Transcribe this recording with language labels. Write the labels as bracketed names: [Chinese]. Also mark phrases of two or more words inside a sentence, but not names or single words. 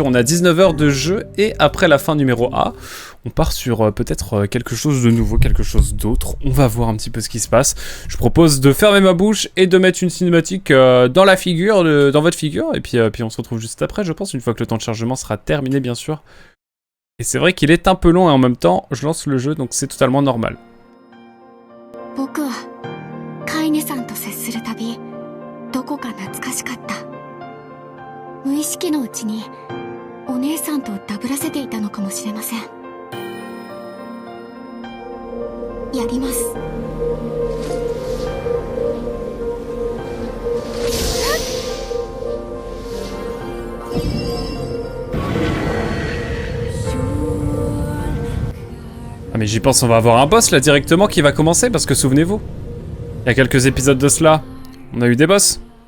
[French] On a 19 heures de jeu, et après la fin numéro A, on part sur peut-être quelque chose de nouveau, quelque chose d'autre. On va voir un petit peu ce qui se passe. Je propose de fermer ma bouche et de mettre une cinématique dans la figure, dans votre figure, et puis on se retrouve juste après, je pense, une fois que le temps de chargement sera terminé bien sûr. Et c'est vrai qu'il est un peu long, et en même temps, je lance le jeu, donc c'est totalement normal. [Japanese] カイネさんと接するたびどこか懐かしかった。無意識のうちにお姉さんとダブらせていたのかもしれません。やります。 [French] Ah mais j'y pense, on va avoir un boss là directement qui va commencer, parce que souvenez-vous, il y a quelques épisodes de cela, on a eu des boss.